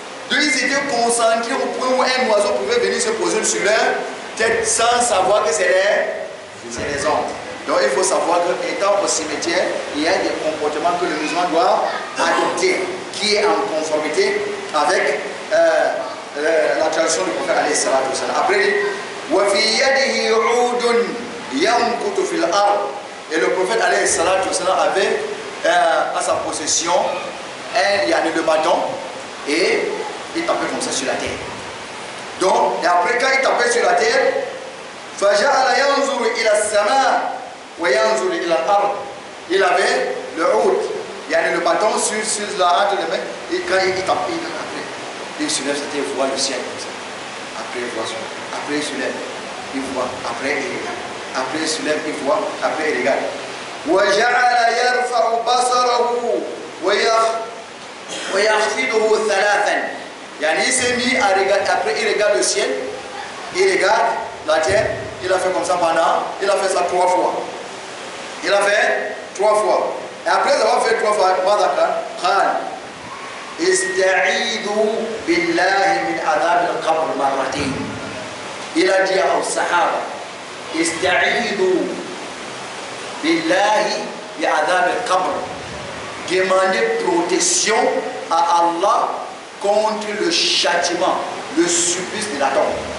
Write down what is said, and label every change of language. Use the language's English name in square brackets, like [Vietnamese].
[French] Donc ils étaient concentrés au point où un oiseau pouvait venir se poser sur leur tête sans savoir que c'est les hommes. Donc il faut savoir qu'étant au cimetière, il y a des comportements que le musulman doit adopter, qui est en conformité avec la tradition du prophète alayhi salatu wa salam. Après, [Arabic] وَفِي يَدِهِ عُودٌ يَنْكُتُ فِي الْأَرْضِ. [French] Et le prophète alayhi salatu wa salam avait à sa possession le bâton et il tapait comme ça sur la terre. Donc, et après quand il tapait sur la terre, [Arabic] فَجَعَلَ يَنْظُرُ إِلَى السَّمَاءِ وَيَنْظُرُ إِلَى الْأَرْضِ. [French] Il avait le oud, le bâton sur la hâte de main, et quand il tapait, il soulève sa tête, il voit le ciel comme ça. Après il voit ça. Après il soulève, il voit, après il regarde. Après il soulève, il voit, après il regarde. [Arabic] وَجَعَلَ يَرْفَعُ بَصَرَهُ وَيَخْفِضُهُ ثَلَاثًا. [French] Il s'est mis à regarder, après il regarde le ciel, il regarde la terre, il a fait comme ça pendant, il a fait ça 3 fois. Il a fait 3 fois. Et après avoir fait 3 fois, [Arabic] استعيذوا بالله من عذاب القبر مرتين. [French] Il a dit aux Sahaba, [Arabic] استعيذوا بالله من عذاب القبر. [French] Demandez protection à Allah contre le châtiment, le supplice de la tombe.